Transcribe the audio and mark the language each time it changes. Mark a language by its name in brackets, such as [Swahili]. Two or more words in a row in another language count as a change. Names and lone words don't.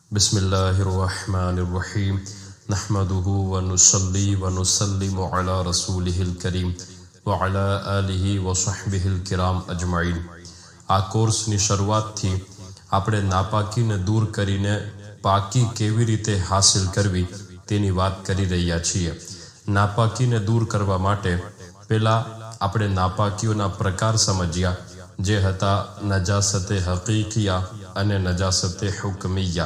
[Arabic] بسم الله الرحمن الرحيم نحمده ونصلي ونسلم على رسوله الكريم وعلى آله وصحبه الكرام أجمعين. [Gujarati] आ कोर्सની શરૂઆતથી આપણે નાપાકીને દૂર કરીને પાકી કેવી રીતે હાસિલ કરવી તેની વાત કરી રહ્યા છીએ। નાપાકીને દૂર કરવા માટે પહેલા આપણે નાપાકીઓના પ્રકાર સમજ્યા, જે હતા નજાસતે હકીકિયા અને નજાસતે હુકમિયા।